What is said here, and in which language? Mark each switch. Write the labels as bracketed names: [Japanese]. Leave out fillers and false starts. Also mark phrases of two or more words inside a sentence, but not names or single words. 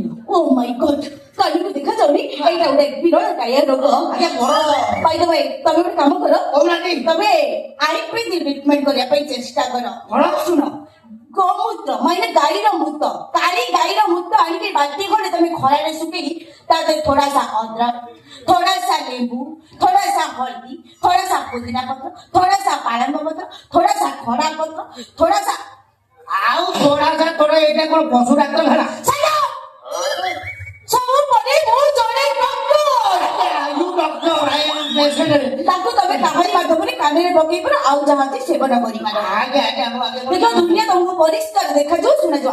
[English] Oh my God, [Odia] କାଲିକୁ ଦେଖାଯାଉନି? ଏଇଟା ଗୋଟେ ବିରଳ କାୟା ରୋଗ। ଆଜ୍ଞା ବଡ ଭାଇ ତମେ ଗୋଟେ କାମ କର, କହୁନାହାନ୍ତି ତମେ [English] Ayurvedic treatment [Odia] କରିବା ପାଇଁ ଚେଷ୍ଟା କର। କଣ? ଶୁଣ, ଗୋମୂତ୍ର ମାନେ ଗାଈର ମୂତ, କାଳି ଗାଈର ମୂତ ଆଣିକି ବାଲ୍ଟି ଖଣ୍ଡେ ତମେ ଖରାରେ ଶୁଖେଇ ତା ଦେହରେ [Hindi] थोड़ा सा अदरक, थोड़ा सा नींबू, थोड़ा सा हल्दी, थोड़ा सा पुदीना पत्र, थोड़ा सा पालंग पत्र, थोड़ा सा खड़ा पत्र, थोड़ा सा [Odia] ଆଉ ଥୋଡା ଏଇଟା କଣ ପଶୁ ଡାକ୍ତର ହେଲା? ସବୁ ପରେ ମୁଁ ଜଣେ ଡକ୍ଟର। ତାକୁ ତମେ କାହାରି ମାଧ୍ୟମରେ କାନରେ ପକେଇ ପାର, ଆଉ ଯାହା ଅଛି ସେବନ କରିପାର। ଦେଖ ଦୁନିଆ ତମକୁ ପରିଷ୍କାର ଦେଖାଯାଉ ଶୁଣାଯାଉ।